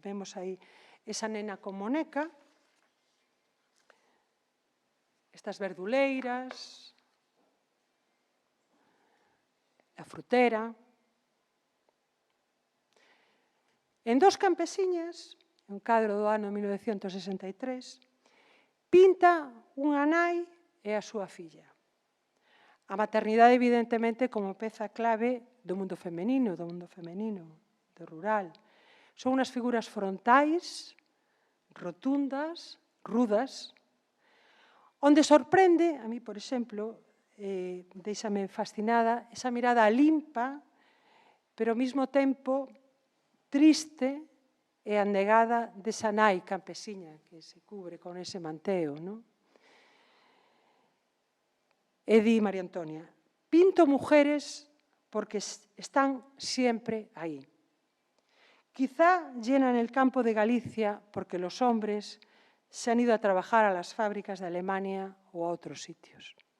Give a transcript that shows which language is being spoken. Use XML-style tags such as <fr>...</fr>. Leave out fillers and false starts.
<gl>Vemos aí esa nena con moneca, estas verduleiras, a frutera. En Dos campesiñas, un cadro do ano 1963, pinta unha nai e a súa filla. A maternidade, evidentemente, como peza clave do mundo femenino, do rural. Son unhas figuras frontais, rotundas, rudas, onde sorprende, a mí, por exemplo, deixame fascinada, esa mirada limpa, pero ao mesmo tempo triste e anegada desa nai campesiña que se cubre con ese manteo. E di María Antonia,</gl> <es>pinto mujeres porque están siempre ahí. Quizá llenan el campo de Galicia porque los hombres se han ido a trabajar a las fábricas de Alemania o a otros sitios.</es>